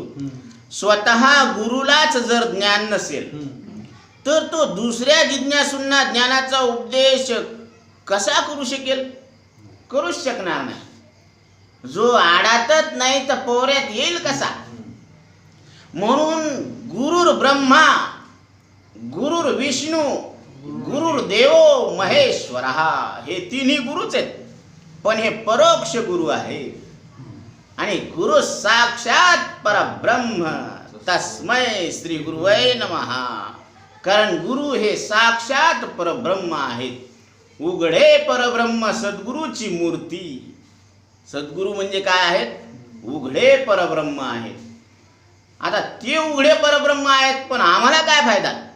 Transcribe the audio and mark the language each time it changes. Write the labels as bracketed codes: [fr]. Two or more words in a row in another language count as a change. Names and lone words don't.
[mr] स्वतः गुरुलाच जर ज्ञान नसेल तर तो दुसऱ्या जिज्ञासूंना ज्ञानाचा उपदेश कसा करू शकेल? करूच शकणार नाही. जो आडातच नाही तर पोऱ्यात येईल कसा? [sa] म्हणून गुरुर ब्रह्मा, गुरुर विष्णू, गुरुर देवो महेश्वरा, [mr] हे तिन्ही गुरुच आहेत, पण हे परोक्ष गुरु आहे. [sa] आणि गुरु साक्षात परब्रह्म, तस्मै श्री गुरुवै नमः. [mr] कारण गुरु हे साक्षात परब्रह्म आहेत. उघडे परब्रह्म सद्गुरूची मूर्ती. सद्गुरू म्हणजे काय आहेत? उघडे परब्रह्म आहेत. आता ते उघडे परब्रह्म आहेत, पण आम्हाला काय फायदा?